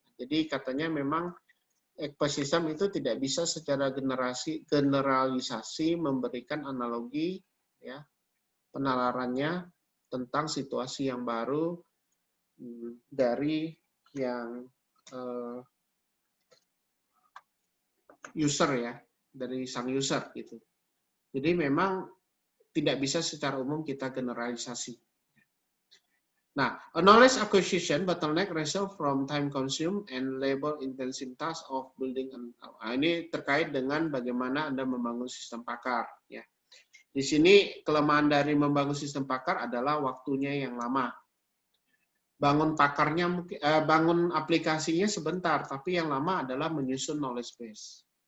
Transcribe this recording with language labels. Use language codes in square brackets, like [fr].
[id] Jadi katanya memang expert system itu tidak bisa secara generalisasi memberikan analogi ya, penalarannya tentang situasi yang baru dari yang user ya, dari sang user gitu. Jadi memang tidak bisa secara umum kita generalisasi. [en] Nah, a knowledge acquisition bottleneck result from time consume and labor intensive task of building. [id] Ini terkait dengan bagaimana Anda membangun sistem pakar. Ya. Di sini kelemahan dari membangun sistem pakar adalah waktunya yang lama. Bangun pakarnya, bangun aplikasinya sebentar, tapi yang lama adalah menyusun knowledge base.